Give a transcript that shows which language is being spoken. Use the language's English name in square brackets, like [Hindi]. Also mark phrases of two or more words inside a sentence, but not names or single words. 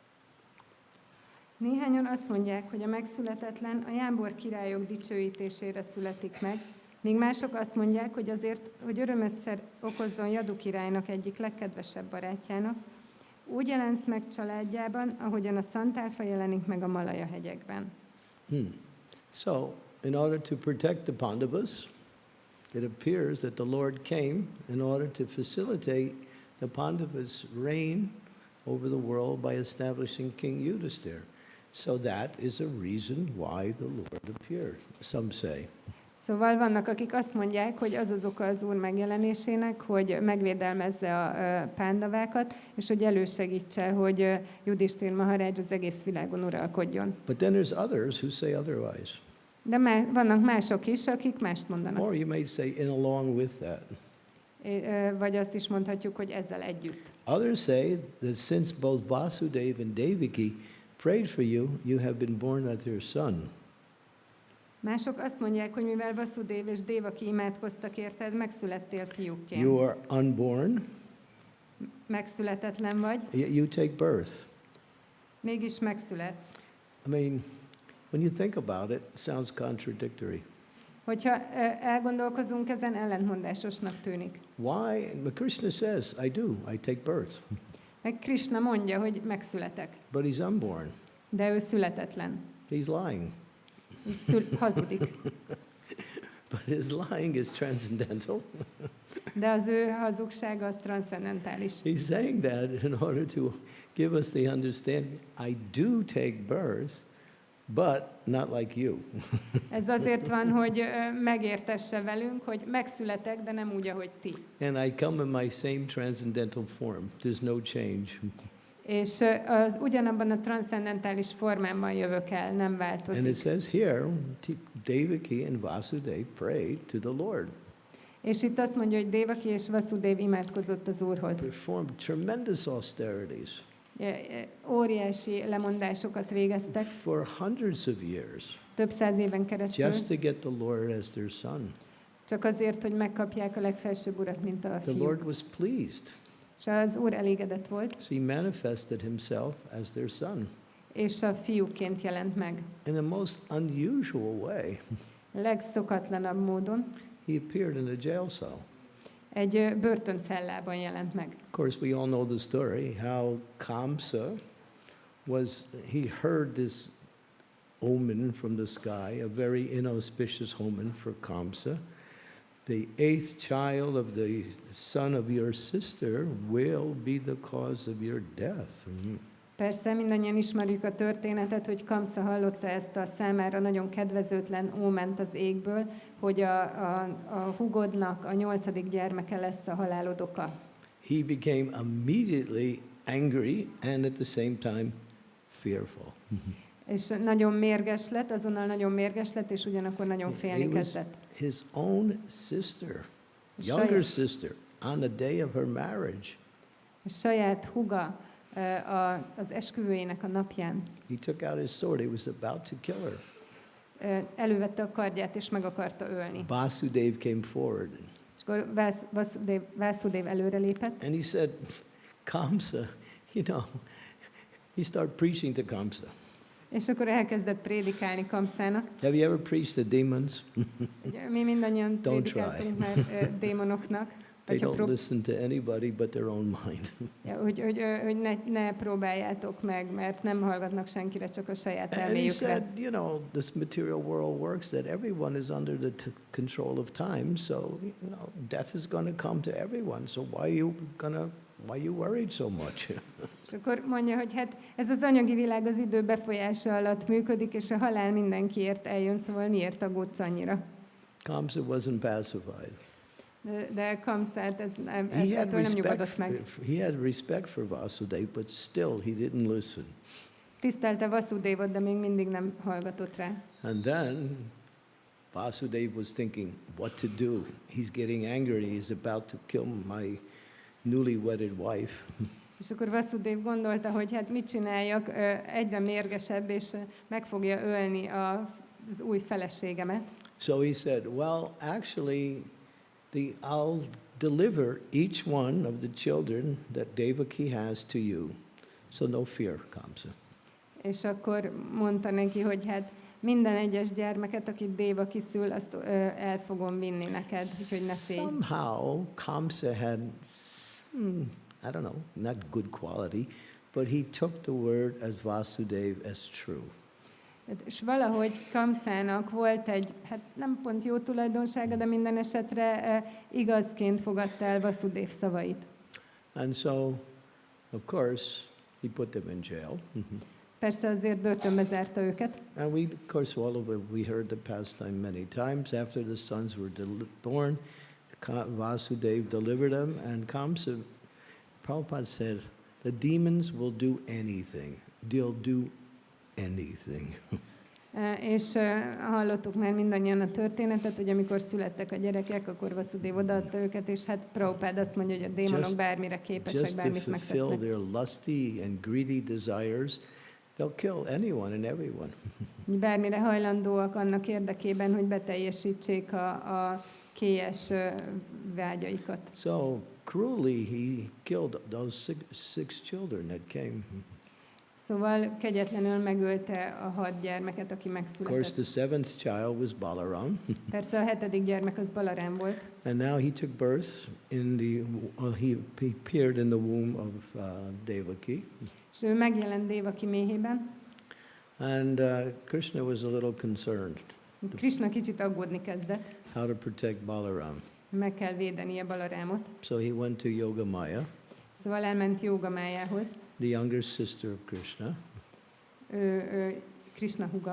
[Hungarian] Néhányan azt mondják, hogy a megszületetlen a jámbor királyok dicsőítésére születik meg, míg mások azt mondják, hogy azért, hogy örömöt okozzon Jadu királynak egyik legkedvesebb barátjának, úgy jelensz meg családjában, ahogyan a szantálfa jelenik meg a Malaja hegyekben. [English] So, in order to protect the Pandavas, it appears that the Lord came in order to facilitate the Pandavas' reign over the world by establishing King Yudhisthira. So that is a reason why the Lord appeared, some say. [Hungarian] Szóval vannak, akik azt mondják, hogy az az oka az Úr megjelenésének, hogy megvédelmezze a pándavákat, és hogy elősegítse, hogy Yudhishthira Maharaj az egész világon uralkodjon. [English] But then there's others who say otherwise. [Hungarian] De vannak mások is, akik mást mondanak. [English] Or you may say in along with that. [Hungarian] Vagy azt is mondhatjuk, hogy ezzel együtt. [English] Others say that since both Vasudeva and Devaki prayed for you, you have been born as their son. [Hungarian] Mások azt mondják, hogy mivel Vasudeva és Devaki imádkoztak érted, megszülettél fiúkként. [English] You are unborn. [Hungarian] Megszületetlen vagy. [English] You take birth. [Hungarian] Mégis megszületsz. [English] I mean, when you think about it, it sounds contradictory. [Hungarian] Hogyha elgondolkozunk ezen, ellentmondásosnak tűnik. [English] Why? But Krishna says, I do. I take birth. [Hungarian] Meg Krishna mondja, hogy megszületek. [English] But he's unborn. [Hungarian] De ő születetlen. [English] He's lying. [Hungarian] Hazudik. [English] But his lying is transcendental. [Hungarian] De az ő hazugsága az transzcendentális. [English] He's saying that in order to give us the understanding, I do take birth, but not like you. [Hungarian] Ez azért van, hogy megértesse velünk, hogy megszületek, de nem úgy, ahogy ti. [English] And I come in my same transcendental form. There's no change. [Hungarian] És az ugyanabban a transzcendentális formámban jövök el, nem változik. [English] And it says here, Devaki and Vasudeva prayed to the Lord. [Hungarian] És itt azt mondja, hogy Devaki és Vasudeva imádkozott az Úrhoz. [English] Performed tremendous austerities. [Hungarian] Óriási lemondásokat végeztek. [English] For hundreds of years. [Hungarian] Több száz éven keresztül. [English] Just to get the Lord as their son. [Hungarian] Csak azért, hogy megkapják a legfelsőbb urat, mint a fiúk. [English] The Lord was pleased. [Hungarian] És az Úr elégedett volt. [English] So he manifested himself as their son. [Hungarian] És a fiúként jelent meg. [English] In a most unusual way. [Hungarian] Legszokatlanabb módon. [English] He appeared in a jail cell. [Hungarian] Egy börtöncellában jelent meg. [English] Of course, we all know the story, how Kamsa he heard this omen from the sky, a very inauspicious omen for Kamsa. The 8th child of the son of your sister will be the cause of your death. [Hungarian] Persze, mindannyian ismerjük a történetet, hogy Kamsa hallotta ezt a számára nagyon kedvezőtlen óment az égből, hogy a húgodnak a 8. gyermeke lesz a halálod oka. [English] He became immediately angry and at the same time fearful. [Hungarian] És nagyon mérges lett, azonnal nagyon mérges lett, és ugyanakkor nagyon félni kezdett. [English] His own sister, younger sister, on the day of her marriage. [Hungarian] A saját húga az esküvőjének a napján. [English] He took out his sword. He was about to kill her. [Hungarian] Elővette a kardját, és meg akarta ölni. [English] Vasudeva came forward. [Hungarian] És akkor Vasudeva előre lépett. [English] And he said, Kamsa, he started preaching to Kamsa. [Hungarian] És akkor elkezdett prédikálni Kamszának. [English] Have you ever preached to demons? [Hungarian] Mi mindannyian prédikáltunk már démonoknak. [English] They don't listen to anybody but their own mind. [Hungarian] Hogy ne próbáljátok meg, mert nem hallgatnak senkire, csak a saját elméjükre. [English] And he said, this material world works that everyone is under the control of time, so death is going to come to everyone. So why you worried so much? [Hungarian] És akkor mondja, hogy hát ez az anyagi világ az idő befolyása alatt működik, és a halál mindenkiért eljön, szóval miért aggódsz annyira? [English] Kamsa wasn't pacified. [Hungarian] De Kamszát ettől nem nyugodott meg. [English] He had respect for Vasudeva, but still he didn't listen. [Hungarian] Tisztelte Vasudevot, de még mindig nem hallgatott rá. [English] And then Vasudeva was thinking what to do. He's getting angry. He's about to kill my newly wedded wife. [Hungarian] És akkor Vasudév gondolta, hogy hát mit csináljak, egyre mérgesebb, és meg fogja ölni az új feleségemet. [English] So he said, well, actually, I'll deliver each one of the children that Devaki has to you. So no fear, Kamsa. [Hungarian] És akkor mondta neki, hogy hát minden egyes gyermeket, akit Devaki szül, azt el fogom vinni neked, úgyhogy ne félj. [English] Somehow, Kamsa had, I don't know, not good quality, but he took the word as Vasudev as true. [Hungarian] És valahogy Kamszának volt egy, hát nem pont jó tulajdonsága, de minden esetre igazként fogadta el Vasudév szavait. [English] And so, of course, he put them in jail. [Hungarian] Persze azért börtönbe zárta őket. [English] And we, of course, all of it, we heard the pastime many times. After the sons were born, Vasudev delivered them, and Kamsa, Prabhupada said, the demons will do anything. They'll do anything. [Hungarian] És hallottuk már mindannyian a történetet, hogy amikor születtek a gyerekek, akkor Vasudév odaadta őket, és hát Prabhupád azt mondja, hogy a démonok bármire képesek, bármit megtesznek. [English] Just to fulfill their lusty and greedy desires, they'll kill anyone and everyone. [Hungarian] Bármire hajlandóak annak érdekében, hogy beteljesítsék a kélyes vágyaikat. [English] So cruelly he killed those six children that came. [Hungarian] Szóval kegyetlenül megölte a 6 gyermeket, aki [English] Of course, [Hungarian] megszületett. [English] the seventh child was Balaram. [Hungarian] Persze a 7. gyermek az Balarám volt. [English] And now he took birth in he appeared in the womb of Devaki. [Hungarian] És ő megjelent Devaki méhében. [English] And Krishna was a little concerned [Hungarian] Krishna kicsit aggódni kezdett. [English] how to protect Balaram. [Hungarian] Meg kell védenie Balarámot. [English] So he went to Yogamaya, [Hungarian] Szóval elment Jogamájához. [English] the younger sister of Krishna. [Hungarian] Ő Krishna húga.